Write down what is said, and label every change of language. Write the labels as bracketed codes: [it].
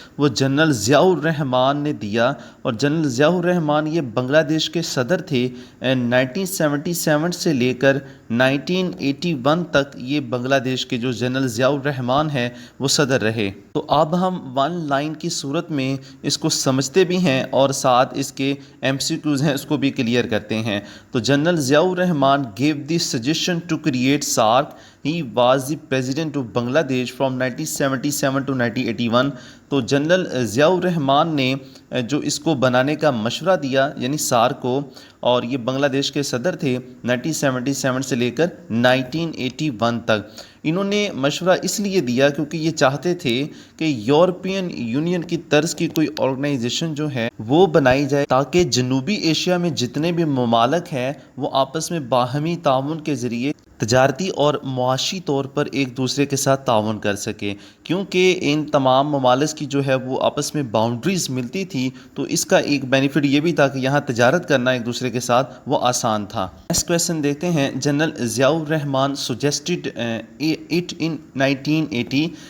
[ur] وہ جنرل ضیاء الرحمان نے دیا، اور جنرل ضیاء الرحمان یہ بنگلہ دیش کے صدر تھے۔ 1977 سے لے کر 1981 تک یہ بنگلہ دیش کے جو جنرل ضیاء الرحمان ہے وہ صدر رہے۔ تو اب ہم ون لائن کی صورت میں اس کو سمجھتے بھی ہیں اور ساتھ اس کے MCQs ہیں اس کو بھی کلیئر کرتے ہیں۔ تو general Zia Rahman [en] gave the suggestion to create SARC. He was the president of Bangladesh from 1977 to 1981. [ur] تو جنرل ضیاء الرحمان نے جو اس کو بنانے کا مشورہ دیا یعنی سارک کو، اور یہ بنگلہ دیش کے صدر تھے 1977 سے لے کر 1981 تک۔ انہوں نے مشورہ اس لیے دیا کیونکہ یہ چاہتے تھے کہ یورپین یونین کی طرز کی کوئی آرگنائزیشن جو ہے وہ بنائی جائے تاکہ جنوبی ایشیا میں جتنے بھی ممالک ہیں وہ آپس میں باہمی تعاون کے ذریعے تجارتی اور معاشی طور پر ایک دوسرے کے ساتھ تعاون کر سکے۔ کیونکہ ان تمام ممالک کی جو ہے وہ آپس میں باؤنڈریز ملتی تھی، تو اس کا ایک بینیفٹ یہ بھی تھا کہ یہاں تجارت کرنا ایک دوسرے کے ساتھ وہ آسان تھا۔ نیکسٹ کویسچن دیکھتے ہیں۔ [en] General Zia ur Rahman suggested it in 1980۔